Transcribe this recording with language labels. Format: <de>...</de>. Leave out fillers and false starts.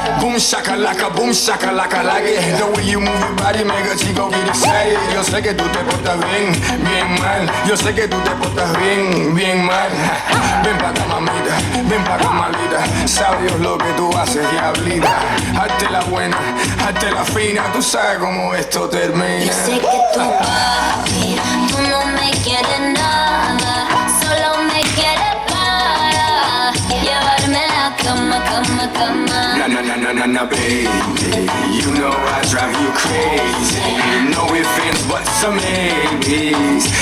<en>Boom shakalaka, like it. The way you move your body, make a chico get excited.</en> <es>Yo sé que tú te portas bien mal. Yo sé que tú te portas bien mal. Ven pa' acá, mamita, ven pa' acá, malita. Sabe Dios lo que tú haces, diablita. Hazte la buena, hazte la fina. Tú sabes cómo esto termina. Yo sé que tú papi, tú no me quieres nada, solo me quieres para llevarme a la cama.</es> <en>Na, baby. You know I drive you crazy. No offense, but some maybes.</en>